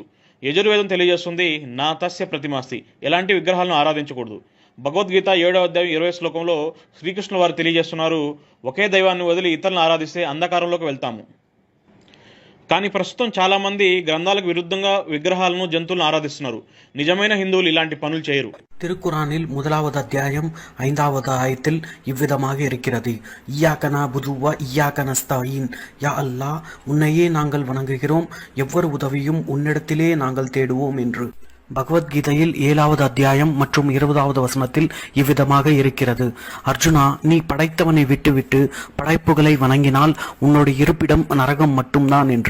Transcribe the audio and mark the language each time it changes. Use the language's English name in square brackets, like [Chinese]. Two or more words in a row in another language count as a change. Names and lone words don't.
[Telugu] యజుర్వేదం తెలియజేస్తుంది [Sanskrit] न तस्य प्रतिमास्ति, [Telugu] ఎలాంటి విగ్రహాలను ఆరాధించకూడదు। భగవద్గీత 7వ అధ్యాయం 20వ శ్లోకంలో శ్రీకృష్ణుల వారు తెలియజేస్తున్నారు, ఒకే దైవాన్ని వదిలి ఇతరులను ఆరాధిస్తే అంధకారంలోకి వెళ్తాము। కానీ ప్రస్తుతం చాలా మంది గ్రంథాలకు విరుద్ధంగా విగ్రహాలను, జంతువులను ఆరాధిస్తున్నారు। నిజమైన హిందువులు ఇలాంటి పనులు చేయరు। [Tamil] திருக்குரானில் 1வது அத்தியாயம் 5வது ஆயத்தில் இவ்விதமாக இருக்கிறது, [Arabic] إياك نعبد وإياك نستعين, يا الله [Tamil] உன்னையே நாங்கள் வணங்குகிறோம், எவ்வொரு உதவியும் உன்னிடத்திலே நாங்கள் தேடுவோம் என்று। பகவத்கீதையில் 7வது அத்தியாயம் மற்றும் 20வது வசனத்தில் இவ்விதமாக இருக்கிறது, அர்ஜுனா நீ படைத்தவனை விட்டுவிட்டு படைப்புகளை வணங்கினால் உன்னோட இருப்பிடம் நரகம் மட்டும்தான் என்று।